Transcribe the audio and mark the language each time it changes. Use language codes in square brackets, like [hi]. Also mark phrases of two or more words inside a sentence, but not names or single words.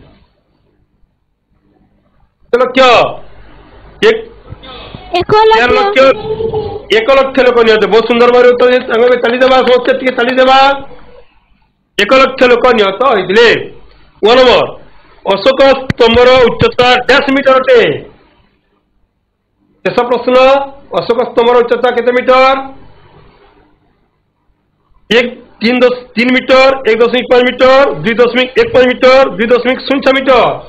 [or] 1 ଲକ୍ଷ 1 ଲକ୍ଷ ଲୋକ ନିହତ। ବହୁତ ସୁନ୍ଦର ଭାବରେ ଉତ୍ତର ଦେଇଛନ୍ତି। ଚାଲିଦେବା ସମସ୍ତେ, ଟିକେ ଚାଲିଦେବା। 1 ଲକ୍ଷ ଲୋକ ନିହତ ହୋଇଥିଲେ। 1 ନମ୍ବର ଅଶୋକ ସ୍ତମ୍ଭର ଉଚ୍ଚତା ଡ୍ୟାସ୍ ମିଟର ଅଟେ ଶେଷ ପ୍ରଶ୍ନ ଅଶୋକ ସ୍ତମ୍ଭର ଉଚ୍ଚତା କେତେ ମିଟର 3 ମିଟର 1.5 ମିଟର 2.15 ମିଟର 2.06 ମିଟର